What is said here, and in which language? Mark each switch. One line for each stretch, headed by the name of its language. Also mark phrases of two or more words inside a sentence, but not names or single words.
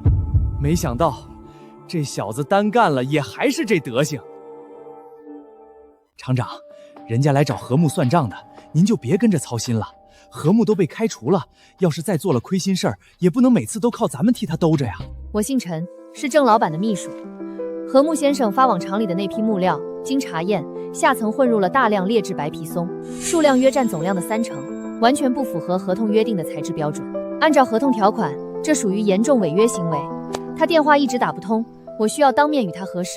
Chinese: 沒想到，這小子單幹了也還是這德行。廠長，人家來找何木算賬的，您就別跟着操心了。何木都被開除了，要是再做了虧心事兒，也不能每次都靠咱們替他兜着呀。我姓陳，是鄭老板的秘書。何木先生發往廠裡的那批木料，經查驗，下層混入了大量劣質白皮松，數量約佔總量的30%，完全不符合合同約定的材質標準。按照合同條款，這屬於嚴重違約行為。他電話一直打不通，我需要當面與他核實。